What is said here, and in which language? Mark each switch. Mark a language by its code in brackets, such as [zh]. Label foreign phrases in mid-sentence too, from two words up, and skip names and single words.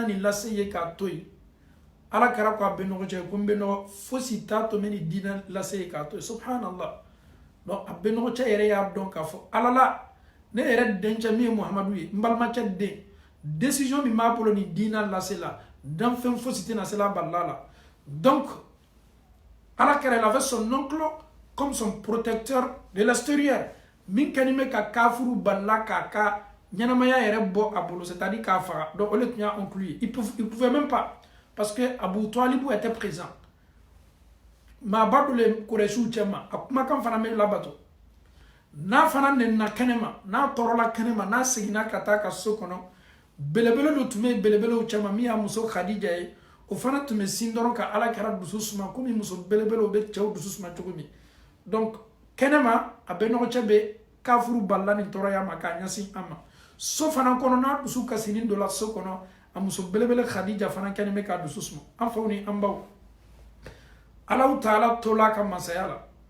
[bm] nin lase ye k'a to yen ala kɛra ko a bɛnɔgɔ cɛ ko n bɛnɔgɔ fosi t'a to n bɛ nin diina lase ye k'a to yen subhanallah donc a bɛnɔgɔ cɛ yɛrɛ y'a dɔn k'a fɔ ala la ne yɛrɛ dencɛ min ye muhamadu ye n balimacɛ den décision min b'a bolo nin diina lase la danfɛn fosi tɛna se la balila la donc ala kɛra [fr] il avait son oncle comme son protecteur de l'extérieur [bm] min kɛni bɛ ka kafuru balila k'a ka ɲɛnamaya yɛrɛ bɔ a bolo c'est-à-dire k'a faga donc o le tun y'a oncle ye [fr] il pouvait même pas parce que Abu Talib était présent [bm] maaba dɔ le Kurɛsiw cɛ ma a kumakan fana bɛ labato n'a fana nɛnina kɛnɛ ma n'a tɔɔrɔla kɛnɛ ma n'a seginna ka taa ka so kɔnɔ belebele dɔ tun bɛ yen belebelew cɛ ma min y'a muso Khadija ye o fana tun bɛ sin dɔrɔn ka ala kɛra dusu suma komi muso belebelew bɛ cɛw dusu suma cogo min donc kɛnɛ ma a bɛnɔgɔ cɛ bɛ kafuru balila nin tɔɔrɔya ma k'a ɲɛsin an ma so fana kɔnɔ n'a dusu kasinin dɔ la so kɔnɔ a muso belebele Khadija fana kɛlen bɛ k'a dusu suma an faw ni an baw Allahu Taala tola ka masaya la